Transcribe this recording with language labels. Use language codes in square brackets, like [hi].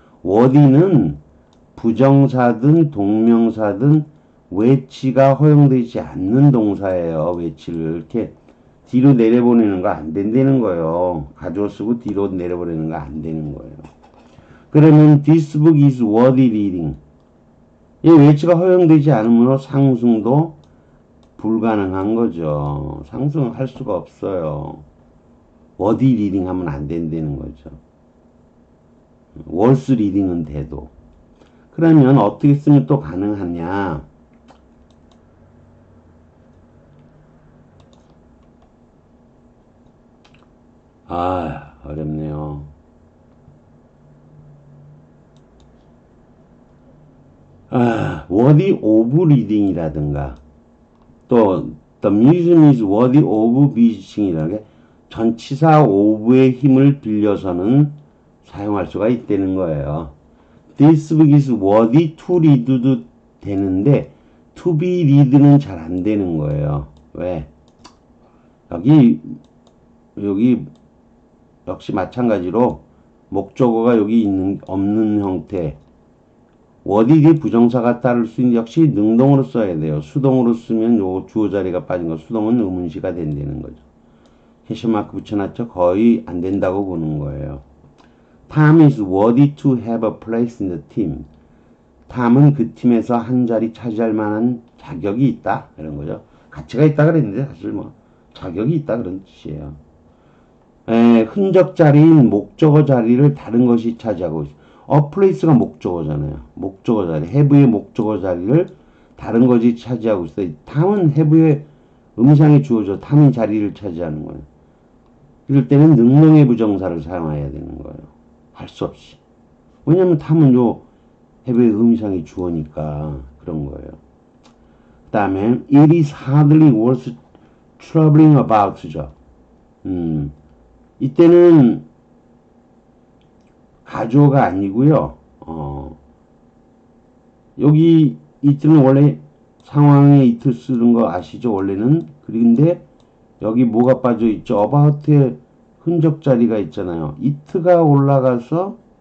[ko] worthy는 부정사든 동명사든 외치가 허용되지 않는 동사예요. 외치를 이렇게 뒤로 내려보내는 거 안 된다는 거예요. 가져 쓰고 뒤로 내려보내는 거 안 되는 거예요. 그러면 [en] this book is worthy reading. [ko] 이 외치가 허용되지 않으므로 상승도 불가능한 거죠. 상승할 수가 없어요. [en] worthy reading [ko] 하면 안 된다는 거죠. [en] worth reading [ko] 은 돼도. 그러면 어떻게 쓰면 또 가능하냐? 어렵네요. [en] worthy of reading [ko] 이라든가 또 [en] the museum is worthy of visiting [ko] 이라는 게 전치사 of의 힘을 빌려서는 사용할 수가 있다는 거예요. [en] This book is worthy to read도 되는데 to be read는 [ko] 잘 안 되는 거예요. 왜? 여기 역시 마찬가지로 목적어가 여기 없는 형태 worthy 부정사가 따를 수 있는 역시 능동으로 써야 돼요. 수동으로 쓰면 요 주어 자리가 빠진 거 수동은 의문시가 된다는 거죠. 캐셔마크 붙여놨죠. 거의 안 된다고 보는 거예요. [en] Tom is worthy to have a place in the team. [ko] 탐은 그 팀에서 한 자리 차지할 만한 자격이 있다. 이런 거죠. 가치가 있다 그랬는데 사실 자격이 있다 그런 뜻이에요. 흔적 자리인 목적어 자리를 다른 것이 차지하고 있어요. a place가 목적어잖아요. 목적어 자리. have의 목적어 자리를 다른 것이 차지하고 있어요. 탐은 have의 음상이 주어져 탐이 자리를 차지하는 거예요. 이럴 때는 능동의 부정사를 사용해야 되는 거예요. 할 수 없이. 왜냐면 탐은 have의 음상이 주어니까 그런 거예요. 그 다음에 [en] it is hardly worth troubling about죠. [ko] 이때는 가주어가 아니고요. 여기 이때는 원래 상황에 it 쓰는 거 아시죠? 원래는. 그런데 여기 뭐가 빠져 있죠? about에 흔적 자리가 있잖아요. it가 올라가서